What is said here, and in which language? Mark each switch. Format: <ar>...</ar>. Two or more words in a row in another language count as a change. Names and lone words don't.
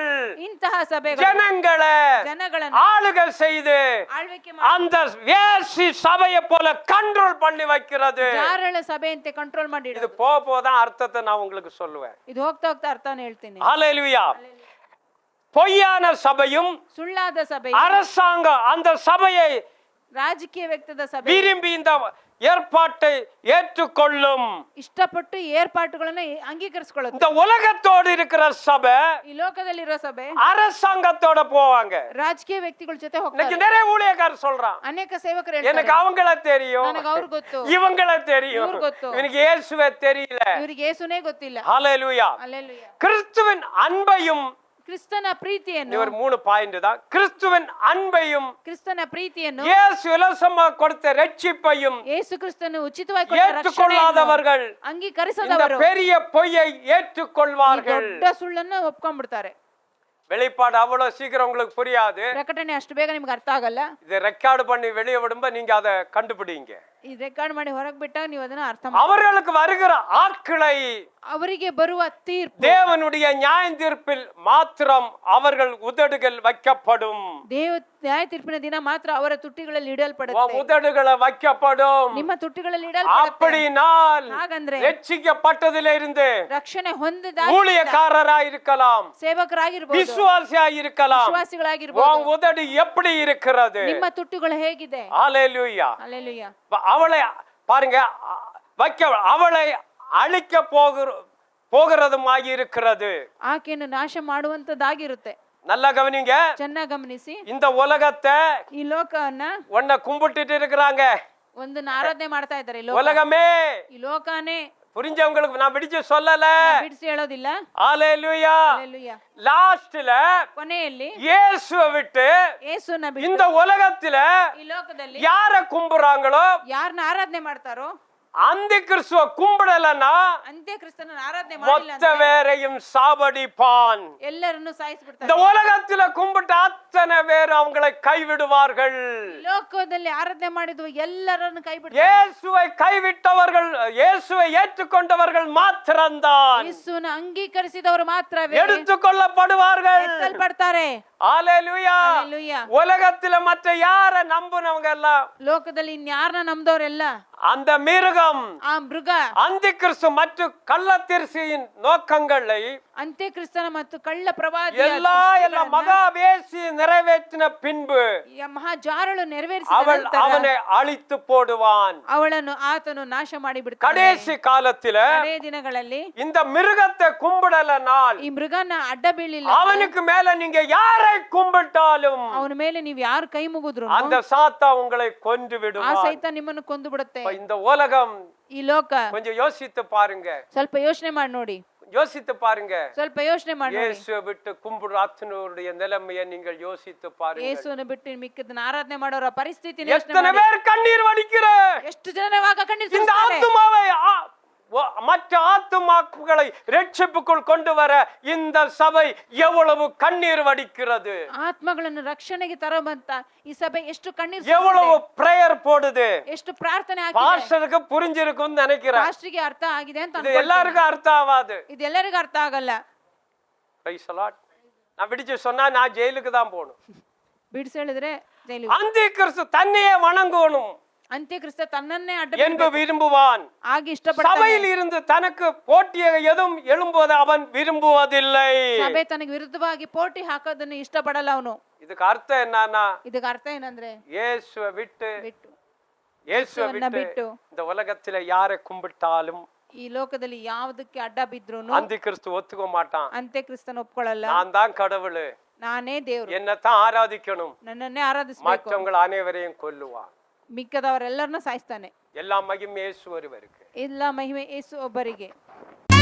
<kn>ಇಂತಹ ಸಭೆಗಳು</kn> <ta>ಜನಗಳನ್ನು ஆளுகை செய்து</ta> <kn>ಆಳ್ವಿಕೆ</kn> <ta>அந்த வேசி சபையை போல கண்ட்ரோல் பண்ணி வைக்கிறது.</ta> <kn>ಜಾರಳ ಸಭೆ ಅಂತ ಕಂಟ್ರೋಲ್ ಮಾಡಿ</kn> <ta>இது போதான் அர்த்தத்தை நான் உங்களுக்கு சொல்லுவேன்.</ta> <kn>ಇದು ಹೋಗ್ತಾ ಹೋಗ್ತಾ ಅರ್ಥನೇ ಹೇಳ್ತೀನಿ.</kn> <ta>ஹalleluya. பொய்யான சபையும்</ta> <kn>ಸುಳ್ಳಾದ ಸಭೆ,</kn> <ta>அரசாங்கம் அந்த சபையை</ta> <kn>ರಾಜಕೀಯ ವ್ಯಕ್ತಿದ ಸಭೆ</kn> <ta>விரும்பி இந்த ஏற்பாட்டை ஏற்றுக்கொள்ளும்.</ta> <kn>ಇಷ್ಟಪಟ್ಟು ಏರ್ಪಾಟುಗಳನ್ನ ಅಂಗೀಕರಿಸಿಕೊಳ್ಳುತ್ತೆ.</kn> <ta>இந்த உலகத்தோடு இருக்கிற சபை</ta> <kn>ಈ ಲೋಕದಲ್ಲಿರೋ ಸಭೆ</kn> <ta>அரசாங்கத்தோட போவாங்க.</ta> <kn>ರಾಜಕೀಯ ವ್ಯಕ್ತಿಗಳ ಜೊತೆ</kn> <ta>இன்னைக்கு</ta> <kn>ಹೋಗ್ತಾರೆ.</kn> <ta>நிறைய ஊழியக்காரர் சொல்றான்,</ta> <kn>ಅನೇಕ ಸೇವಕರು</kn> <ta>எனக்கு</ta> <kn>ಹೇಳ್ತಾರೆ,</kn> <ta>அவங்கள தெரியும்,</ta> <kn>ನನಗೆ ಅವ್ರು ಗೊತ್ತು,</kn> <ta>இவங்கள தெரியும்,</ta> <kn>இவரு ಗೊತ್ತು,</kn> <ta>எனக்கு இயேசுவே தெரியல.</ta> <kn>ಇವರಿಗೆ ಯೇಸುನೇ ಗೊತ್ತಿಲ್ಲ.</kn> <ta>ஹalleluya.</ta> <kn>ಹಲ್ಲೆಲೂಯಾ.</kn> <ta>கிறிஸ்துவின் அன்பையும்,</ta> <kn>ಕ್ರಿಸ್ತನ ಪ್ರೀತಿಯನ್ನು,</kn> <ta>ஒரு 3 பாயிண்ட் தான், கிறிஸ்துவின் அன்பையும்</ta> <kn>ಕ್ರಿಸ್ತನ ಪ್ರೀತಿಯನ್ನು,</kn> <ta>இயேசು இலவசமாக கொடுத்த ரட்சிப்பையும்</ta> <kn>ಯೇಸು ಕ್ರಿಸ್ತನು ಉಚಿತವಾಗಿ ಕೊಟ್ಟ ರಕ್ಷಣೆಯನ್ನು</kn> <ta>ஏற்றுக்கொள்ளாதவர்கள் இந்த</ta> <kn>ಅಂಗೀಕರಿಸದವರು</kn> <ta>பெரிய பொய்யை ஏற்றுக்கொள்வார்கள்.</ta> <kn>ದೊಡ್ಡ ಸುಳ್ಳನ್ನು ಒಪ್ಕೊಂಡ್ಬಿಡ್ತಾರೆ.</kn> <ta>வெளிப்பாடு அவ்வளவு சீக்கிரம் உங்களுக்கு புரியாது.</ta> <kn>ಪ್ರಕಟಣೆ ಅಷ್ಟು ಬೇಗ ನಿಮ್ಗೆ ಅರ್ಥ ಆಗಲ್ಲ.</kn> <ta>இதை ரெக்கார்டு பண்ணி வெளியே விடும்போது நீங்க அதை கண்டுபிடிங்க.</ta> <kn>ಈ ರೆಕಾರ್ಡ್ ಮಾಡಿ ಹೊರಗೆ ಬಿಟ್ಟಾಗ ನೀವು ಅದನ್ನ ಅರ್ಥ ಮಾಡಿ.</kn> <ta>அவர்களுக்கு வருகிற ஆட்களை</ta> <kn>ಅವರಿಗೆ ಬರುವ ತೀರ್ಪು,</kn> <ta>தேவனுடைய நியாய தீர்ப்பில் மாத்திரம் அவர்கள் உதடுகள் வைக்கப்படும்.</ta> <kn>ದೇವ ನ್ಯಾಯ ತೀರ್ಪಿನ ದಿನ ಮಾತ್ರ ಅವರ ತುಟಿಗಳಲ್ಲಿ ಇಡಲ್ಪಡುತ್ತೆ.</kn> <ta>உதடுகளை வைக்கப்படும்.</ta> <kn>ನಿಮ್ಮ ತುಟಿಗಳಲ್ಲಿ ಇಡಲ್ಪಡುತ್ತೆ.</kn> <ta>அப்படினால்</ta> <kn>ಹಾಗಂದ್ರೆ</kn> <ta>ரட்சிக்கப்பட்டதிலே இருந்து</ta> <kn>ರಕ್ಷಣೆ ಹೊಂದಿದ</kn> <ta>ஊழியக்காரராய் இருக்கலாம்,</ta> <kn>ಸೇವಕರಾಗಿರ್ಬೋದು,</kn> <ta>விசுவாசியாய் இருக்கலாம்.</ta> <kn>ವಿಶ್ವಾಸಿಗಳಾಗಿರ್ಬೋದು.</kn> <ta>உன் உதடு எப்படி இருக்கிறது?</ta> <kn>ನಿಮ್ಮ ತುಟಿಗಳು ಹೇಗಿದೆ?</kn> <ta>ஹalleluya.</ta> <kn>ಹಲ್ಲೆಲೂಯಾ.</kn> <ta>அவளை பாருங்க, அவளை அழிக்க போகிறதுமாகி இருக்கிறது.</ta> <kn>ಆಕೆಯನ್ನು ನಾಶ ಮಾಡುವಂತದ್ದಾಗಿರುತ್ತೆ.</kn> <ta>நல்லா கவனிங்க.</ta> <kn>ಚೆನ್ನಾಗಿ ಗಮನಿಸಿ.</kn> <ta>இந்த உலகத்தை</ta> <kn>ಈ ಲೋಕವನ್ನ</kn> <ta>ஒன்ன கும்பிட்டுட்டு இருக்கிறாங்க.</ta> <kn>ಒಂದನ್ನ ಆರಾಧನೆ ಮಾಡ್ತಾ ಇದ್ದಾರೆ.</kn> <ta>உலகமே</ta> <kn>ಈ ಲೋಕನೇ</kn> <ta>புரிஞ்சவங்களுக்கு நான் பிடிச்சு சொல்லல.</ta> <kn>ಬಿಡಿಸಿ ಹೇಳೋದಿಲ್ಲ.</kn> <ta>ஹalleluya.</ta> <kn>ಹಲ್ಲೆಲೂಯಾ.</kn> <ta>லாஸ்ட்ல</ta> <kn>ಕೊನೆಯಲ್ಲಿ</kn> <ta>இயேசுவை விட்டு</ta> <kn>ಯೇಸುನ ಬಿಟ್ಟು</kn> <ta>இந்த உலகத்துல</ta> <kn>ಈ ಲೋಕದಲ್ಲಿ</kn> <ta>யார கும்பிடுறாங்களோ,</ta> <kn>ಯಾರನ್ನ ಆರಾಧನೆ ಮಾಡ್ತಾರೋ,</kn> <ta>அந்த கிறிஸ்துவ கும்பிடலன்னா</ta> <kn>ಅಂತ್ಯ ಕ್ರಿಸ್ತನ ಆರಾಧನೆ ಮಾಡಿಲ್ಲ</kn> <ta>மொத்த வேரையும் சாவடிப்பான்.</ta> <kn>ಎಲ್ಲರನ್ನು ಸಾಯಿಸಿಬಿಡ್ತಾರೆ.</kn> <ta>இந்த உலகத்துல கும்பிட்ட அத்தனை பேர் அவங்களை கைவிடுவார்கள்.</ta> <kn>ಲೋಕದಲ್ಲಿ ಆರಾಧನೆ ಮಾಡಿದ್ವು ಎಲ್ಲರನ್ನು ಕೈ ಬಿಡ್ತಾರೆ.</kn> <ta>இயேசுவை கைவிட்டவர்கள், இயேசுவை ஏற்றுக்கொண்டவர்கள் மாத்திரம்தான்</ta> <kn>ಯೇಸುನ ಅಂಗೀಕರಿಸಿದವರು ಮಾತ್ರವೇ</kn> <ta>எடுத்துக்கொள்ளப்படுவார்கள்.</ta> <kn>ಎತ್ತಲ್ಪಡ್ತಾರೆ.</kn> <ta>ஹalleluya.</ta> <kn>ಹಲ್ಲೆಲೂಯಾ.</kn> <ta>உலகத்துல மற்ற யார நம்புனவங்க எல்லாம்,</ta> <kn>ಲೋಕದಲ್ಲಿ ಇನ್ಯಾರನ್ನ ನಂಬದವರೆಲ್ಲ</kn> <ta>அந்த மிருகம்,</ta> <kn>ಆ ಮೃಗ,</kn> <ta>அந்த கிறிஸ்து மற்றும் கள்ளத்திற்சியின் நோக்கங்களை</ta> <kn>ಅಂತ್ಯ ಕ್ರಿಸ್ತನ ಮತ್ತು ಕಳ್ಳ ಪ್ರವಾದಿ</kn> <ta>எல்லா மகாவேசி நிறைவேற்றின பின்பு</ta> <kn>ಮಹಾ ಜಾರಳು</kn> <ta>அவள்</ta> <kn>ನೆರವೇರಿಸಿದ</kn> <ta>அவனை அழித்து போடுவான்.</ta> <kn>ಅವಳನ್ನು ಆತನು ನಾಶ ಮಾಡಿಬಿಡ್ತಾನೆ.</kn> <ta>கடைசி காலத்துல</ta> <kn>ಕಡೆ ದಿನಗಳಲ್ಲಿ</kn> <ta>இந்த மிருகத்தை கும்பிடலனால்</ta> <kn>ಈ ಮೃಗನ ಅಡ್ಡ ಬೀಳಿಲ್ಲ,</kn> <ta>அவனுக்கு மேல நீங்க யாரை கும்பிட்டாலும்</ta> <kn>ಅವನ ಮೇಲೆ ನೀವು ಯಾರು ಕೈ ಮುಗಿದ್ರು</kn> <ta>அந்த சாத்தா உங்களை கொன்று</ta> <kn>ಆ</kn> <ta>விடுவான்.</ta> <kn>ಸಹಿತ ನಿಮ್ಮನ್ನು ಕೊಂದು ಬಿಡುತ್ತೆ.</kn> <ta>இந்த உலகம்</ta> <kn>ಈ ಲೋಕ</kn> <ta>கொஞ்சம் யோசித்து பாருங்க,</ta> <kn>ಸ್ವಲ್ಪ ಯೋಚನೆ ಮಾಡಿ ನೋಡಿ,</kn> <ta>யோசித்து பாருங்க.</ta> <kn>ಸ್ವಲ್ಪ ಯೋಚನೆ ಮಾಡಿ ನೋಡಿ.</kn> <ta>இயேசுவை விட்டு கும்பிடுற அத்தனுடைய நிலைமையை நீங்கள் யோசித்து பாருங்க.</ta> <kn>ಯೇಸುವನ್ನು ಬಿಟ್ಟು ಮಿಕ್ಕದನ್ನ ಆರಾಧನೆ ಮಾಡೋರ ಪರಿಸ್ಥಿತಿ ಯೋಚನೆ</kn> <ta>எத்தனை</ta> <kn>ಮಾಡಿ.</kn> <ta>பேர் கண்ணீர் வடிக்கிற</ta> <kn>ಎಷ್ಟು ಜನರವಾಗ ಕಣ್ಣೀರು</kn> <ta>இந்த</ta> <kn>ಸುರಿಸ್ತಾರೆ.</kn> <ta>ஆத்துமாவை மற்ற ஆத்துமாக்களை ரட்சிப்புக்குள் கொண்டு வர இந்த சபை எவ்வளவு கண்ணீர் வடிக்கிறது,</ta> <kn>ಆತ್ಮಗಳನ್ನು ರಕ್ಷಣೆಗೆ ತರುವಂತ ಈ ಸಭೆ ಎಷ್ಟು ಕಣ್ಣೀರು</kn> <ta>எவ்வளவு பிரேயர் போடுது.</ta> <kn>ಎಷ್ಟು ಪ್ರಾರ್ಥನೆ ಆಗಿದೆ.</kn> <ta>பாஸ்டருக்கு புரிஞ்சிருக்கும்னு நினைக்கிறேன்.</ta> <kn>ಪಾಸ್ಟರ್ಗೆ ಅರ್ಥ ಆಗಿದೆ ಅಂತ</kn> <ta>இது</ta> <kn>ಅನ್ಕೊಳ್ತೀನಿ.</kn> <ta>எல்லாருக்கும் அர்த்தம் ஆகாது.</ta> <kn>ಇದು ಎಲ್ಲರಿಗೂ ಅರ್ಥ ಆಗಲ್ಲ.</kn> <en>Praise the Lord.</en> <ta>நான் பிடிச்சு சொன்னா நான் ஜெயிலுக்கு தான் போகணும்.</ta> <kn>ಬಿಡಿಸಿ ಹೇಳಿದ್ರೆ ಜೈಲಿಗೆ.</kn> <ta>அந்த கிறிஸ்து தன்னையே வணங்கணும்</ta> <kn>ಅಂತ್ಯಕ್ರಿಸ್ತ ತನ್ನನ್ನೇ ಅಡ್ಡ</kn> <ta>என்று விரும்புவான்.</ta> <kn>ಆಗಿ ಇಷ್ಟಪಡ್ತಾನೆ.</kn> <ta>சபையில் இருந்து தனக்கு போட்டியாக எதுவும் எழும்புவதை அவன் விரும்புவதில்லை.</ta> <kn>ಸಭೆ ತನಗೆ ವಿರುದ್ಧವಾಗಿ ಪೋಟಿ ಹಾಕೋದನ್ನ ಇಷ್ಟಪಡಲ್ಲ ಅವನು.</kn> <ta>இதுக்கு அர்த்தம் என்னன்னா,</ta> <kn>ಇದಕ್ಕೆ ಅರ್ಥ ಏನಂದ್ರೆ</kn> <ta>இயேசுவை விட்டு</ta> <kn>ಬಿಟ್ಟು</kn> <ta>இயேசுவை</ta> <kn>ಯೇಸುವನ್ನ</kn> <ta>விட்டு</ta> <kn>ಬಿಟ್ಟು</kn> <ta>இந்த உலகத்துல யாரை கும்பிட்டாலும்</ta> <kn>ಈ ಲೋಕದಲ್ಲಿ ಯಾವುದಕ್ಕೆ ಅಡ್ಡ ಬಿದ್ರೂನು</kn> <ta>அந்த கிறிஸ்து ஒத்துக்க மாட்டான்.</ta> <kn>ಅಂತ್ಯಕ್ರಿಸ್ತನ ಒಪ್ಕೊಳ್ಳಲ್ಲ.</kn> <ta>நான் தான் கடவுள்,</ta> <kn>ನಾನೇ ದೇವ್ರು,</kn> <ta>என்னத்தான் ஆராதிக்கணும்,</ta> <kn>ನನ್ನನ್ನೇ ಆರಾಧಿಸಬೇಕು,</kn> <ta>மற்றவங்கள் அனைவரையும் கொல்லுவான்.</ta> <kn>ಮಿಕ್ಕದವರೆಲ್ಲರನ್ನ ಸಾಯಿಸ್ತಾನೆ.</kn> <ta>எல்லா மகிமை இயேசு ஒருவருக்கு.</ta> <kn>ಎಲ್ಲ ಮಹಿಮೆ ಯೇಸು ಒಬ್ಬರಿಗೆ.</kn>